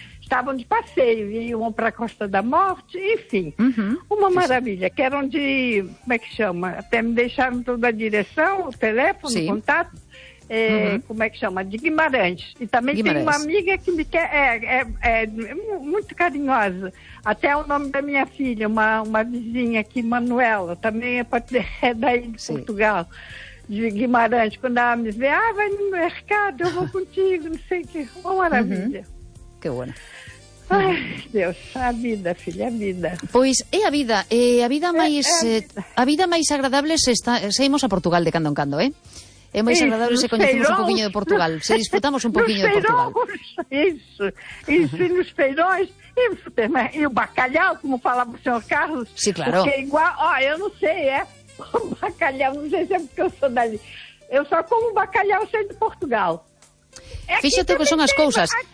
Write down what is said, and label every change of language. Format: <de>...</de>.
<pt>Estavam de passeio, iam para a Costa da Morte, enfim, uma maravilha, que eram de, como é que chama, até me deixaram toda a direção, o teléfone, o contato, como é que chama, de Guimarães, e também tem uma amiga que me quer, é muito carinhosa, até o nome da minha filha, uma vizinha aqui, Manuela, também é daí de Portugal. De Guimarães, quando ela me vê, vai no mercado, eu vou contigo, não sei o que, uma maravilha.</pt> <es>Que bueno.</es> <pt>Ai, Deus, a vida, filha, a vida.</pt> <gl>Pois é a vida, a vida máis agradable seguimos a Portugal de cando en cando, É máis agradable se coñecemos un poquinho de Portugal, se disfrutamos un poquinho de Portugal.</gl> <pt>Isso, e nos feirões, e o bacalhau, como falava o senhor Carlos. Sim, claro. Porque é igual, eu não sei, o bacalhau, não sei se é porque eu sou dali. Eu só como bacalhau sendo de Portugal.</pt> <gl>Fíxate o que son as cousas.</gl>